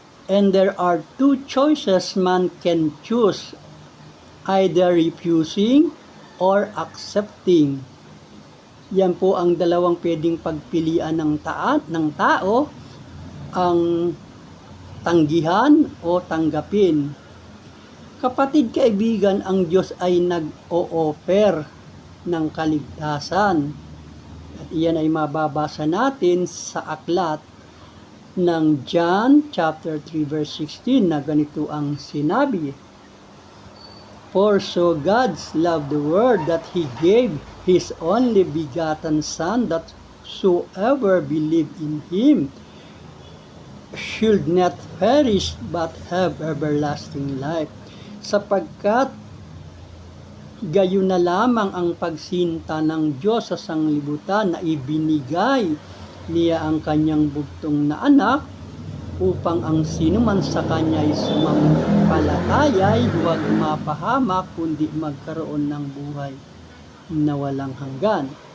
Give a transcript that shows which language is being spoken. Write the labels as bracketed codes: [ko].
[en] And there are two choices man can choose, either refusing or accepting. [tl] Yan po ang dalawang pwedeng pagpilian ng tao, ang tanggihan o tanggapin. Kapatid kaibigan, ang Diyos ay nag-o-offer ng kaligtasan. At iyan ay mababasa natin sa aklat ng John chapter 3 verse 16 na ganito ang sinabi. [en] For so God loved the world that He gave His only begotten Son, that whosoever believe in Him should not perish but have everlasting life. [tl] Sapagkat gayon na lamang ang pagsinta ng Diyos sa sanglibutan na ibinigay niya ang kanyang bugtong na anak, upang ang sinuman sa kanya ay sumampalataya ay huwag mapahamak kundi magkaroon ng buhay na walang hanggan.